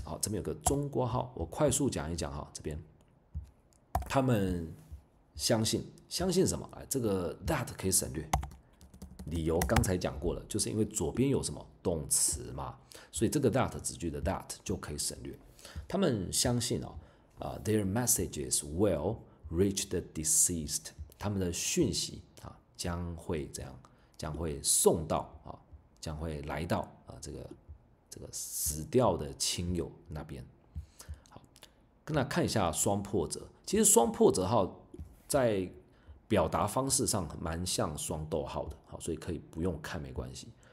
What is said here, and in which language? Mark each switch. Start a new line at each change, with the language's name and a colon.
Chinese: 好，这边有个中括号，我快速讲一讲哈。这边他们相信什么？这个 that 可以省略，理由刚才讲过了，就是因为左边有什么动词嘛，所以这个 that 子句的 that 就可以省略。他们相信
English: their messages will reach the deceased.
Chinese: 他们的讯息将会这样，将会送到将会来到这个死掉的亲友那边。好，那看一下双破折。其实双破折号在表达方式上蛮像双逗号的，好，所以可以不用看没关系。